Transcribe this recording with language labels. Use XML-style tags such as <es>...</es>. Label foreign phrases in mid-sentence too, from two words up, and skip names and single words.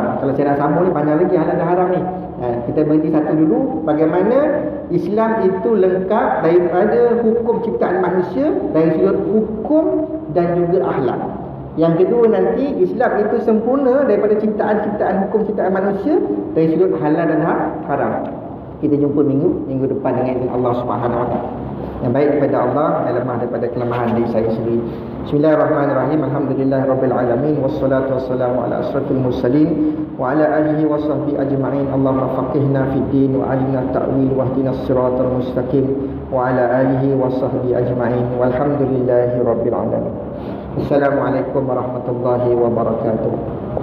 <ms>Kalau saya nak sambung ni, panjang lagi halal dan haram ni. Kita berhenti satu dulu, bagaimana Islam itu lengkap daripada hukum ciptaan manusia, dari sudut hukum dan juga akhlak. Yang kedua nanti, Islam itu sempurna daripada ciptaan hukum ciptaan manusia, dari sudut halal dan haram. Kita jumpa minggu depan dengan izin</ms> <ar>الله سبحانه وتعالى.</ar> <ms>Yang baik daripada Allah, yang lemah daripada kelemahan diri saya sendiri.</ms> <ar>بسم الله الرحمن الرحيم. الحمد لله رب العالمين والصلاة والسلام على أشرف المرسلين وعلى آله وصحبه أجمعين. اللهم فقهنا في الدين وعلمنا التأويل واهدنا الصراط المستقيم وعلى آله وصحبه أجمعين. والحمد لله رب العالمين. السلام عليكم ورحمة الله وبركاته.</ar>